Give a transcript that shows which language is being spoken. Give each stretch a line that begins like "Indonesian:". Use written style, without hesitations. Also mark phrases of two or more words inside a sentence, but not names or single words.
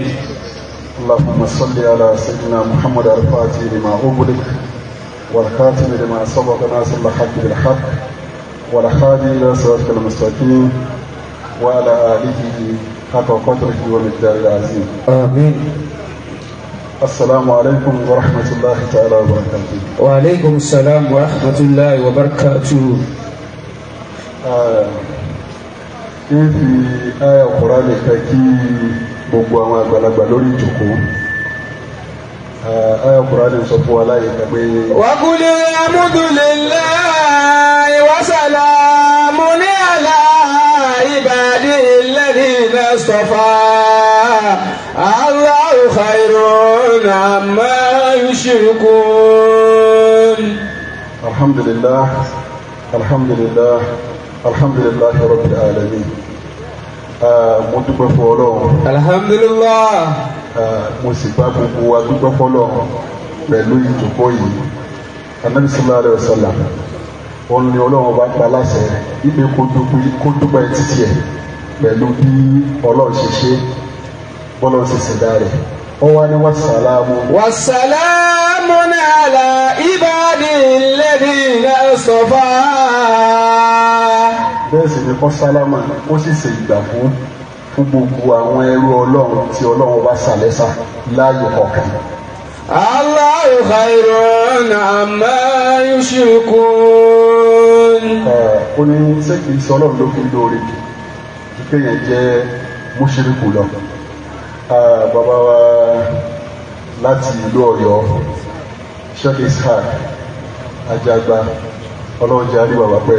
Arabic: اللهم صل على سيدنا محمد الفاتح لما أغلق والخاتم لما سبق ناصر الحق بالحق والهادي إلى صراطك المستقيم وعلى آله حق قدره ومقداره العظيم. آمين. السلام عليكم ورحمة الله تعالى وبركاته. وعليكم السلام ورحمة الله وبركاته. في آية القرآن
Yoruba: كي gbogbo àwọn àgbàlagbà lórí ìjòkó ayọ̀ Kùránì sọ fún wa láyé pé.
Arabic: وقل الحمد لله وسلام على عباده الذين اصطفى الله خير عما يشركون. الحمد لله الحمد لله الحمد لله رب العالمين.
Yoruba: mo dúpẹ́ fún Ọlọ́run.
Arabic: alhamdulillah.
Yoruba: mo sì bá gbogbo wa dúpẹ́ fún Ọlọ́run pẹ̀lú ìjókòó yìí. Ànábì
Arabic: صلى الله عليه وسلم
Yoruba: òun ni Ọlọ́run bá pa láṣẹ ibi kó dúpẹ́ títí ẹ̀ pẹ̀lú bí Ọlọ́run ṣe ṣe bọ́lọ́run ṣe ṣẹ̀dá rẹ̀. ó wá ní wàsálàmù.
Arabic: وسلام على عباده الذين اصطفى.
Yoruba: bẹ́ẹ̀ sì ni kọ́ sálámà ó sì ṣe ìgbà fún fún gbogbo àwọn ẹrú ọlọ́run tí ọlọ́run bá sàlẹ́sà láàyè kọ̀ọ̀kan.
Arabic: الله خير أما يشركون.
Yoruba: Ó ní ṣé kì í sọ ọlọ́run ló fi lóore kí kéèyàn jẹ́ mùṣírikù lọ. Bàbá wa láti ìlú Ọ̀yọ́ Sheikh Ishaq Ajagba ọlọ́run jẹ́ àríwá wà pẹ́.